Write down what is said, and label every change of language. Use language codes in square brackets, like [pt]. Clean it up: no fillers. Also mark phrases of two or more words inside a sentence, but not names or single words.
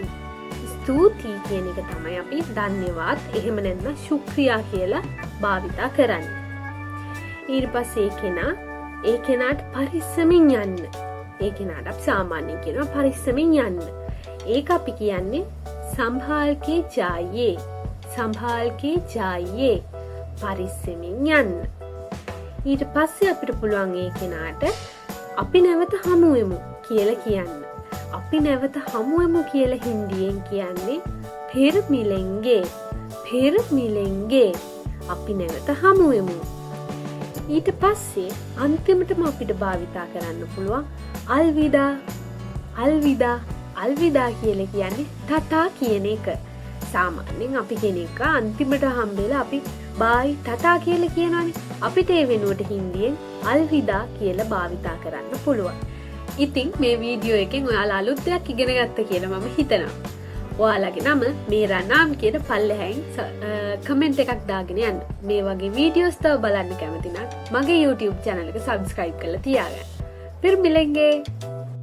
[si] ස්තුති කියන එක තමයි අපි ධන්‍යවාද එහෙම නැත්නම් ශුක්‍රියා කියලා භාවිතා කරන්නේ. ඊට පස්සේ ඒ කෙනාට පරිස්සමින් යන්න. ඒ කෙනාට අපි සාමාන්‍යයෙන් කියනවා පරිස්සමින් යන්න. ඒක අපි කියන්නේ [hi] संभाल के जाइए. संभाल के जाइए. [si] පරිස්සමින් යන්න. ඊට පස්සේ අපිට පුළුවන් ඒ කෙනාට අපි නැවත හමු වෙමු කියලා කියන්න. අපි නැවත හමු වෙමු කියලා හින්දියෙන් කියන්නේ [hi] फिर मिलेंगे. फिर मिलेंगे. [si] අපි නැවත හමු වෙමු. ඊට පස්සේ අන්තිමටම අපිට භාවිතා කරන්න පුළුවන් අල්විදා කියලා කියන්නේ ටටා කියන එක. සාමාන්‍යයෙන් අපි කෙනෙක් අන්තිමට හම්බෙලා අපි බායි ටටා කියලා කියනවනේ. අපිට ඒ වෙනුවට හින්දියෙන් අල්විදා කියලා භාවිතා කරන්න පුළුවන්. ඉතින් මේ වීඩියෝ එකෙන් ඔයාලා අලුත් දෙයක් ඉගෙන ගත්ත කියලා මම හිතනවා. ඔයාලගේ නම [hi] मेरा नाम [si] කියන පල්ලෙහායින් කමෙන්ට් එකක් දාගෙන යන්න. මේ වගේ වීඩියෝස් තව බලන්න කැමති නම් මගේ YouTube channel එක subscribe කරලා තියාගන්න. [hi] फिर मिलेंगे.